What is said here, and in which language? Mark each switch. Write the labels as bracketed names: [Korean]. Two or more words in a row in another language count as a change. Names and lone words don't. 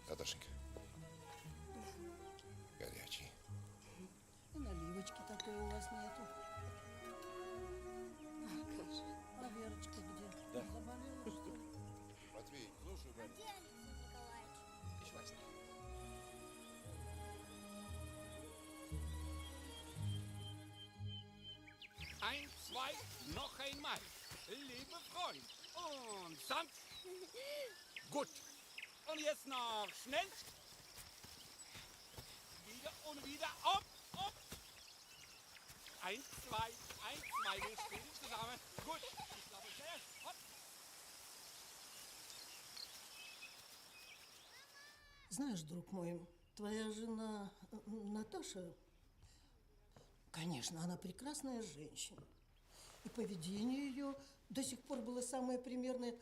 [Russian] Наташенька. Горячий. И наливочки такой у вас нету. А Верочка где? Да. Заболела, что ли? Матвей, слушай, А где Алексей Николаевич? [German] Ein, zwei, noch einmal. Liebe Freund. Und sanft. Gut. Und jetzt noch schnell. Wieder und wieder. [English] Up, up. [German] Eins, zwei. Wir stehen zusammen. Gut. Ich glaube, sehr. Hopp. [Russian] Знаешь, друг мой, твоя жена Наташа, конечно, она прекрасная женщина. И поведение ее до сих пор было самое примерное.